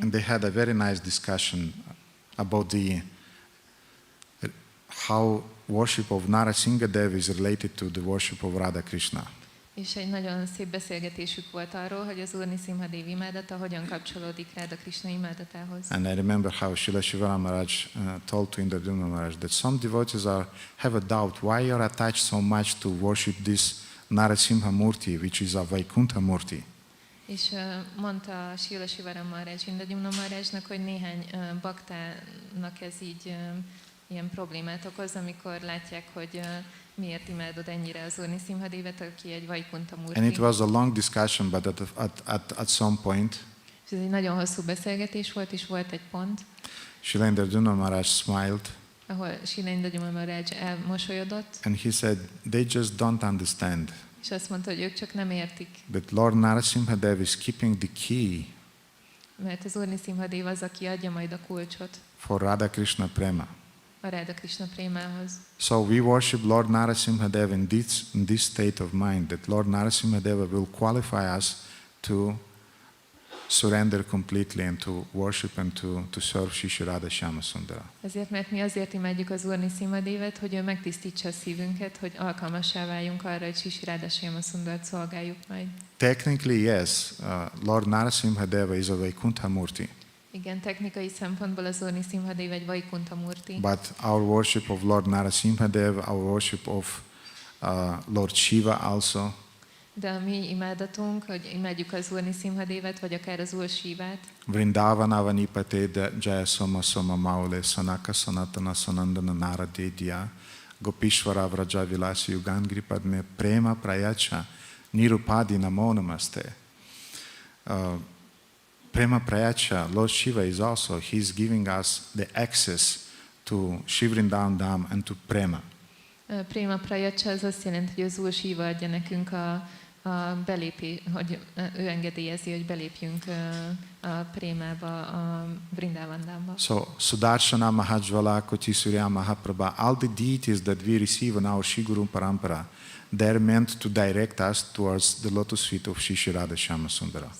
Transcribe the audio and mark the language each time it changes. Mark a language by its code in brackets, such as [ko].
[en] And they had a very nice discussion about how worship of Nṛsimha Dev is related to the worship of Radha Krishna. [hu] És egy nagyon szép beszélgetésük volt arról, hogy az Úr Nṛsimha Dev imádata hogyan kapcsolódik Radha Krishna imádatához. [en] And I remember how Srila Shivaram Maharaj told to Indradyumna Maharaj that some devotees have a doubt why you are attached so much to worship this Nṛsimha Murti, which is a Vaikuntha Murti. [hu] És mondta Srila Shivaram Maharaj Indradyumna Maharajnak, hogy néhány baktának ez így ilyen problémát okoz, amikor látják, hogy miért imádod ennyire az Úr Nṛsimha Devet, aki egy Vaikuntha Murti. [en] And it was a long discussion, but at some point, [hu] És ez egy nagyon hosszú beszélgetés volt, és volt egy pont, [en] Srila Indradyumna Maharaj smiled, [hu] ahol Srila Indradyumna Maharaj elmosolyodott, [en] and he said, they just don't understand [hu] és azt mondta, hogy ők csak nem értik, [en] that Lord Nṛsimha Dev is keeping the key [hu] mert az Úr Nṛsimha Dev az, aki adja majd a kulcsot [en] for Radha Krishna Prema. [hu] a Radha Krishna prémához. [en] So we worship Lord Nṛsimha Dev in this state of mind, that Lord Nṛsimha Dev will qualify us to surrender completely and to worship and to serve Shri Radha Shyama Sundara. [hu] Ezért, mert mi azért imádjuk az Úr Nṛsimha Devet, hogy ő megtisztítsa a szívünket, hogy alkalmassá váljunk arra, hogy Shri Radha Shyama Sundarat szolgáljuk majd. [en] Technically, yes, Lord Nṛsimha Deva is a Vaikuntha Murti. [hu] Igen, technikai szempontból az Úr Nṛsimha Dev egy Vaikuntha Murti. [en] But our worship of Lord Nṛsimha Dev, our worship of Lord Shiva also, [hu] De a mi imádatunk, hogy imádjuk az Úr Nṛsimha Devet, vagy akár az Úr Shivát, [sa] Vrindavana Vanipate Jaya Soma Soma Maule Sanaka Sanatana Sanandana Naradedya Gopishvara Vraja Vilasi Yugangri Padme Prema Prayacha Nirupadi Namo Namaste. Prema Prayacha, [en] Lord Shiva is also, he's giving us the access to Shivrindavan Dham and to Prema. [sa] Prema Prayacha [hu] az azt jelenti, hogy az Úr Shiva adja nekünk a belépés, hogy ő engedélyezi, hogy belépjünk a prémába, a Vrindavandamba. [en] So, [sa] Sudarshana Mahajvala Kotisurya Mahaprabha, [en] all the deities that we receive in our Shri Guru Parampara, they're meant to direct us towards the lotus feet of Shri Radha Shyama Sundara.